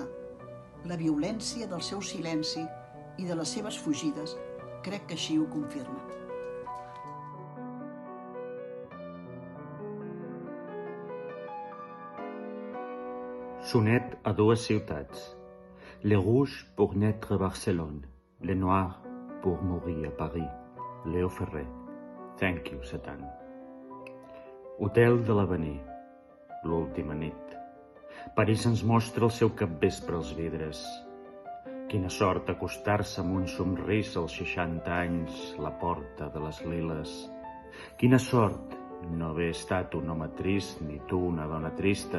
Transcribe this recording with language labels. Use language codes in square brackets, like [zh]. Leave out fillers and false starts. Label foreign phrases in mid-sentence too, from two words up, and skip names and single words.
[ca] La violència del seu silenci i de les seves fugides crec que així ho confirma. Sonet a 2 ciutats. [fr] Le rouge pour naître à Barcelone, le noir pour mourir à Paris. [ca] Léo Ferrer. Thank you, Satan. Hotel de l'Avenir. L'última nit. París ens mostra el seu capvespre als vidres. Quina sort acostar-se amb un somrís als 60 anys la porta de les liles. Quina sort no haver estat un home trist ni tu una dona trista.